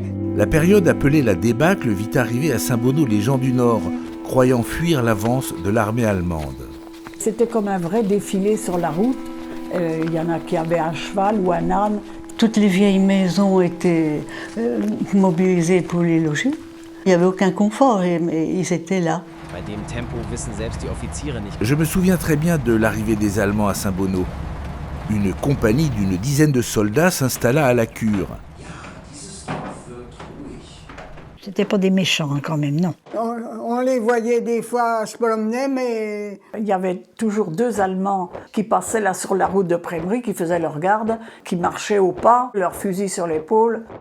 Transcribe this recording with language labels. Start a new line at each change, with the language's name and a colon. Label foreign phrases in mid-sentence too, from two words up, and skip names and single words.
French: La période appelée la débâcle vit arriver à Saint-Bonneau les gens du Nord, croyant fuir l'avance de l'armée allemande. C'était comme un vrai défilé sur la route. Il y en a qui avaient un cheval ou un âne. Toutes les vieilles maisons étaient mobilisées pour les loger. Il n'y avait aucun confort, mais ils étaient là.
German: Bei dem Tempo wissen selbst die Offiziere nicht.
French: Je me souviens très bien de l'arrivée des Allemands à Saint-Bonneau. Une compagnie d'une dizaine de soldats s'installa à la cure. C'était pas des méchants quand même, non. On les voyait des fois se promener, mais Il y avait toujours 2 Allemands qui passaient là sur la route de Prémery, qui faisaient leur garde, qui marchaient au pas, leur fusil sur l'épaule.